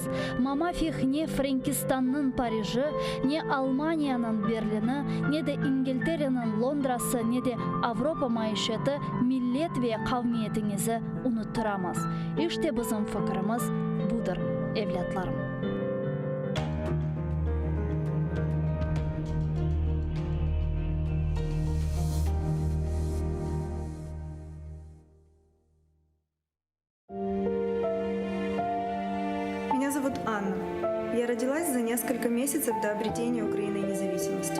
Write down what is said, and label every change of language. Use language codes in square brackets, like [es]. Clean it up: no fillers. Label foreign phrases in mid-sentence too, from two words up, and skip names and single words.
[tr] Mamafih ne Frankistan'ın Paris'i, ne Almanya'nın Berlin'i, ne de İngiltere'nin Londra'sı, ne de Avrupa maişeti millet ve kavmiyetinizi unutturamaz. İşte bizim fikrimiz budur evlatlarım. [ru] Меня зовут Анна. Я родилась за несколько месяцев до обретения Украиной независимости.